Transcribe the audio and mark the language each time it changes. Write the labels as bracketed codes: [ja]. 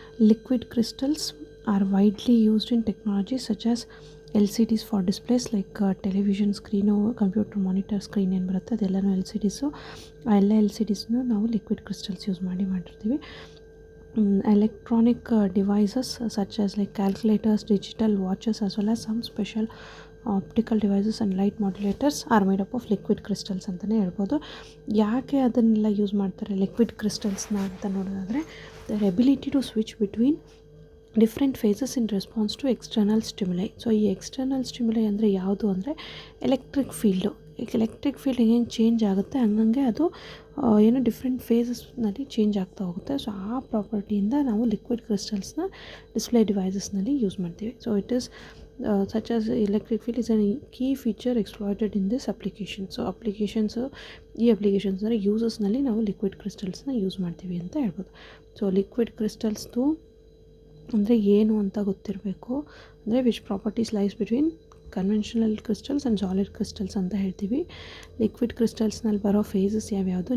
[en] liquid crystals are widely used in technology such as LCDs for displays like television screen, computer monitor screen [kn] ಏನು ಬರುತ್ತೆ ಅದೆಲ್ಲನೂ LCDಸು. ಆ ಎಲ್ಲ LCDsನು ನಾವು liquid crystals use ಮಾಡಿರ್ತೀವಿ. [en] electronic devices such as like calculators, digital watches as well as some special optical devices and light modulators are made up of liquid crystals [kn] ಅಂತಲೇ ಹೇಳ್ಬೋದು. ಯಾಕೆ ಅದನ್ನೆಲ್ಲ ಯೂಸ್ ಮಾಡ್ತಾರೆ ಲಿಕ್ವಿಡ್ ಕ್ರಿಸ್ಟಲ್ಸ್ನ ಅಂತ ನೋಡೋದಾದರೆ [en] their ability to switch between different phases in response to external stimuli. [kn] So ಈ external stimuli ಅಂದರೆ ಯಾವುದು ಅಂದರೆ ಎಲೆಕ್ಟ್ರಿಕ್ ಫೀಲ್ಡು. ಈಗ ಎಲೆಕ್ಟ್ರಿಕ್ ಫೀಲ್ಡ್ ಹೆಂಗೆ ಚೇಂಜ್ ಆಗುತ್ತೆ ಹಂಗಂಗೆ ಅದು ಏನು ಡಿಫ್ರೆಂಟ್ ಫೇಸಸ್ನಲ್ಲಿ ಚೇಂಜ್ ಆಗ್ತಾ ಹೋಗುತ್ತೆ. ಸೊ ಆ ಪ್ರಾಪರ್ಟಿಯಿಂದ ನಾವು ಲಿಕ್ವಿಡ್ ಕ್ರಿಸ್ಟಲ್ಸ್ನ ಡಿಸ್ಪ್ಲೇ ಡಿವೈಸಸ್ನಲ್ಲಿ ಯೂಸ್ ಮಾಡ್ತೀವಿ. [en] So it is such as electric field is a key feature exploited in this application. [kn] So ಈ ಅಪ್ಲಿಕೇಶನ್ಸ್ ಅಂದರೆ ಯೂಸಸ್ನಲ್ಲಿ ನಾವು ಲಿಕ್ವಿಡ್ ಕ್ರಿಸ್ಟಲ್ಸ್ನ ಯೂಸ್ ಮಾಡ್ತೀವಿ ಅಂತ ಹೇಳ್ಬೋದು. ಸೊ ಲಿಕ್ವಿಡ್ ಕ್ರಿಸ್ಟಲ್ಸ್ದು ಅಂದರೆ ಏನು ಅಂತ ಗೊತ್ತಿರಬೇಕು. ಅಂದರೆ [en] which properties lies between conventional crystals and solid crystals [kn] ಅಂತ ಹೇಳ್ತೀವಿ. ಲಿಕ್ವಿಡ್ ಕ್ರಿಸ್ಟಲ್ಸ್ನಲ್ಲಿ ಬರೋ ಫೇಸಸ್ ಯಾವ್ಯಾವುದು?